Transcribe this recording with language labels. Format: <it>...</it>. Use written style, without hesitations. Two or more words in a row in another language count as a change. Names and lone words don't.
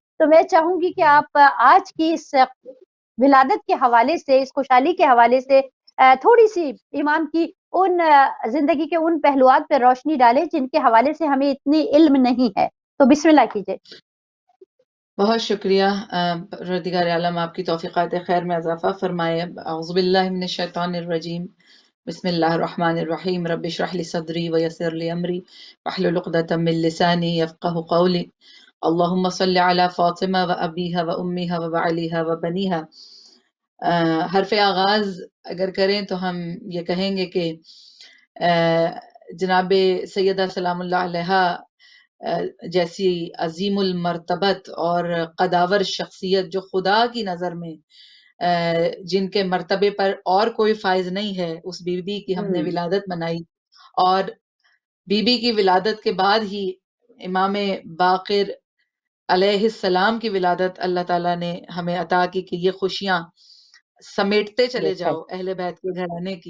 <ur>تو میں چاہوں گی کہ آپ آج کی اس ولادت کے حوالے سے، اس خوشحالی کے حوالے سے تھوڑی سی امام کی ان زندگی کے ان پہلوات پہ روشنی ڈالیں جن کے حوالے سے ہمیں اتنی علم نہیں ہے. تو بسم اللہ کیجیے. بہت شکریہ پروردگار عالم، آپ کی توفیقات خیر میں اضافہ فرمائے.</ur> <ar>أعوذ بالله من الشيطان الرجيم، بسم الله الرحمن الرحيم، رب اشرح لي صدري ويسر لي أمري واحلل عقدة من لساني يفقهوا قولي. اللهم صل على فاطمة وأبيها وأمها وبعلها وبنيها.</ar> <ur>حرف آغاز اگر کریں تو ہم یہ کہیں گے کہ جناب سیدہ</ur> <ar>سلام الله عليها</ar> <ur>جیسی عظیم المرتبت اور قدآور شخصیت جو خدا کی نظر میں جن کے مرتبے پر اور کوئی فائز نہیں ہے، اس بی بی کی ہم نے ولادت منائی اور بی بی کی ولادت کے بعد ہی امام باقر علیہ السلام کی ولادت اللہ تعالیٰ نے ہمیں عطا کی کہ یہ خوشیاں سمیٹتے چلے جاؤ اہل بیت کے گھرانے کی.</ur>